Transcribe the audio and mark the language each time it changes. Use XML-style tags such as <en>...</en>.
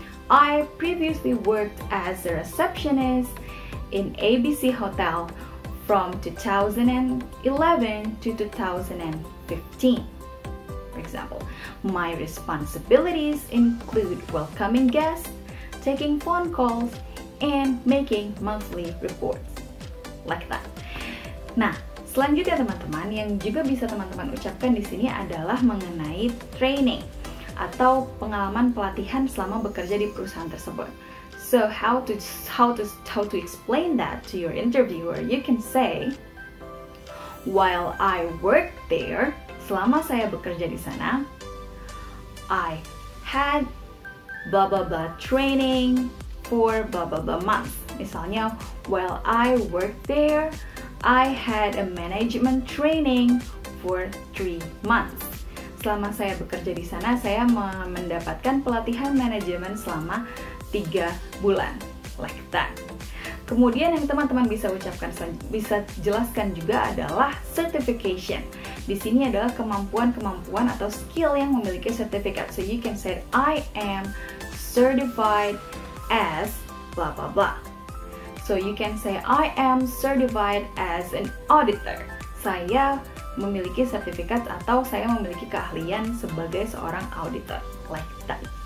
<en>I previously worked as a receptionist in ABC Hotel from 2011 to 2015. For example, my responsibilities include welcoming guests, taking phone calls, and making monthly reports. Like that.</en> <id>Nah, selanjutnya teman-teman, yang juga bisa teman-teman ucapkan di sini adalah mengenai training. atau pengalaman pelatihan selama bekerja di perusahaan tersebut.</id> <en>So how to explain that to your interviewer? You can say, while I worked there,</en> <id>selama saya bekerja di sana,</id> <en>I had blah blah blah training for blah blah blah months.</en> <id>Misalnya,</id> <en>while I worked there, I had a management training for 3 months.</en> <id>Selama saya bekerja di sana, saya mendapatkan pelatihan manajemen selama 3 bulan.</id> <en>Like that.</en> <id>Kemudian yang teman-teman bisa jelaskan juga adalah certification. Di sini adalah kemampuan-kemampuan atau skill yang memiliki sertifikat.</id> <en>So you can say, I am certified as blah blah blah. So you can say, I am certified as an auditor.</en> <id>Saya memiliki sertifikat atau saya memiliki keahlian sebagai seorang auditor,</id> <en>like that.</en>